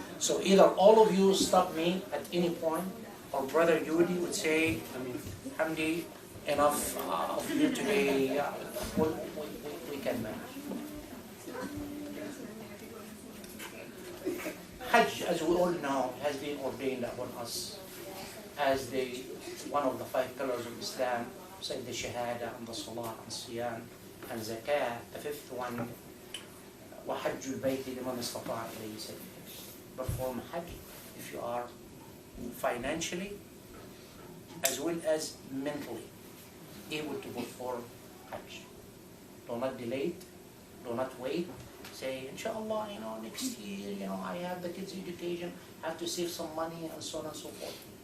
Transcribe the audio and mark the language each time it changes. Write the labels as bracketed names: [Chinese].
[English] So either all of you stop me at any point, or Brother Yudi would say, Hamdi, enough of you today, we can manage. Hajj, as we all know, has been ordained upon us as one of the 5 pillars of Islam, like the Shahada and the Salah and Siyam and Zakah. The 5th one, [Arabic] وَحَجُّ الْبَيْتِ لِمَنِ اسْتَطَاعَ إِلَيْهِ سَبِيلًا. [English] Perform Hajj if you are financially as well as mentally able to perform Hajj. Do not delay it. Do not wait. Say, inshallah, next year, I have the kids' education, have to save some money, and so on and so forth.